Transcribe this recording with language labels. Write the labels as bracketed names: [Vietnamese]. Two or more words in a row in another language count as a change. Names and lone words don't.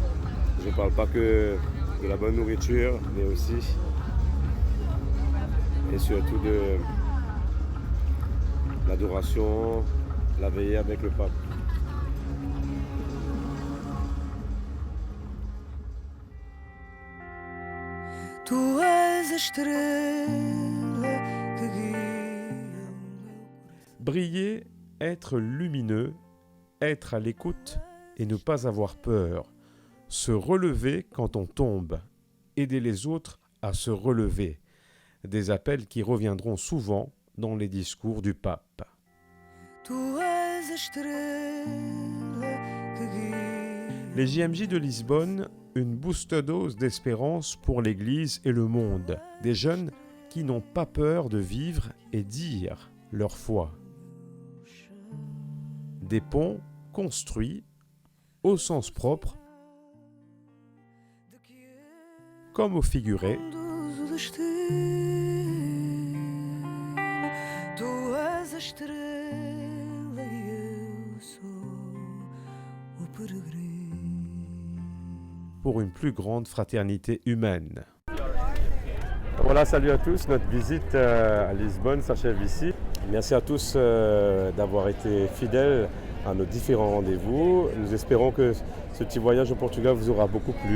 [French] Je ne parle pas que de la bonne nourriture, mais aussi et surtout de l'adoration, la veillée avec le pape. [Portuguese] Tu és a estrela que guia. [French] Briller, être lumineux, être à l'écoute et ne pas avoir peur. Se relever quand on tombe. Aider les autres à se relever. Des appels qui reviendront souvent dans les discours du pape. [Portuguese] Tu és a estrela que guia. [French] Les JMJ de Lisbonne, une [English] booster dose [French] d'espérance pour l'Église et le monde. Des jeunes qui n'ont pas peur de vivre et dire leur foi. Des ponts construits au sens propre comme au figuré. [Portuguese] Tu és a estrela e eu sou o peregrino. [French] Pour une plus grande fraternité humaine. Voilà, salut à tous, notre visite à Lisbonne s'achève ici. Merci à tous d'avoir été fidèles à nos différents rendez-vous. Nous espérons que ce petit voyage au Portugal vous aura beaucoup plu.